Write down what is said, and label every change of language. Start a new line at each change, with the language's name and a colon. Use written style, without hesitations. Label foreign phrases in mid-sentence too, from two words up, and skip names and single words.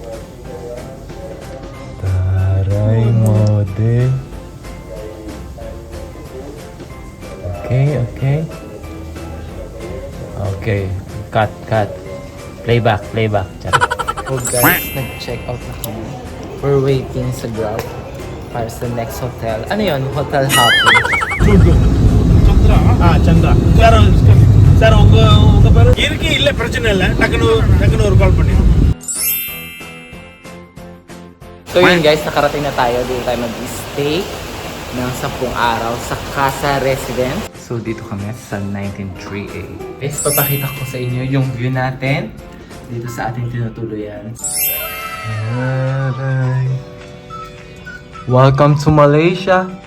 Filipino: Taray, model. Okay.
English: Okay, cut. Playback.
Filipino: Oh guys, nag-
English: check out
Filipino: na kami.
English: We're waiting
Filipino: sa Grab para sa
English: next hotel.
Filipino: Ano yun?
English: Hotel hopping.
Filipino: Chandra. Sir,
Tamil: உங்க பேரு இருக்கு இல்ல பிரச்சனை இல்ல டக்குனு ஒரு கால் பண்ணி.
Filipino: So yun guys, nakarating na tayo. Dito tayo mag-stay ng 10 araw sa Casa Residence. So dito kami sa 193A. Guys, papakita ko sa inyo yung view natin dito sa ating tinutuluyan. Aray.
English: Welcome to Malaysia.